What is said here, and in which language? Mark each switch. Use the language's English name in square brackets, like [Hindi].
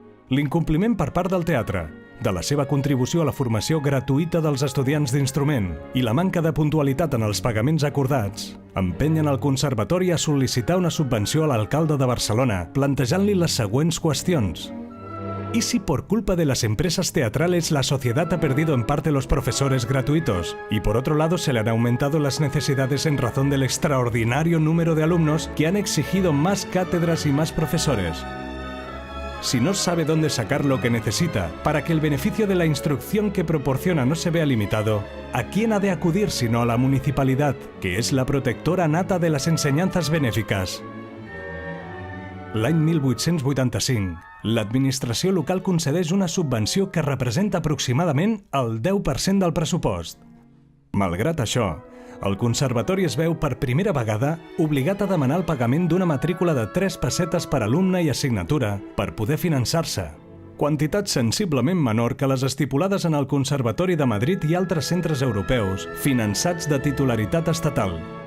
[Catalan] L'incompliment per part del teatre, de la seva contribució a la formació gratuïta dels estudiants d'instrument i la manca de puntualitat en els pagaments acordats empenyen el Conservatori a sol·licitar una subvenció a l'alcalde de Barcelona, plantejant-li les següents qüestions. [Spanish] ¿Y si por culpa de las empresas teatrales la sociedad ha perdido en parte los profesores gratuitos y por otro lado se le han aumentado las necesidades en razón del extraordinario número de alumnos que han exigido más cátedras y más profesores? Si no sabe dónde sacar lo que necesita para que el beneficio de la instrucción que proporciona no se vea limitado, ¿a quién ha de acudir sino a la municipalidad, que es la protectora nata de las enseñanzas benéficas? [Catalan] L'any 1885, l'administració local concedeix una subvenció que representa aproximadament el 10% del pressupost. Malgrat això, el Conservatori es veu per primera vegada obligat a demanar el pagament d'una matrícula de 3 pessetes per alumne i assignatura per poder finançar-se, quantitat sensiblement menor que les estipulades en el Conservatori de Madrid i altres centres europeus finançats de titularitat estatal.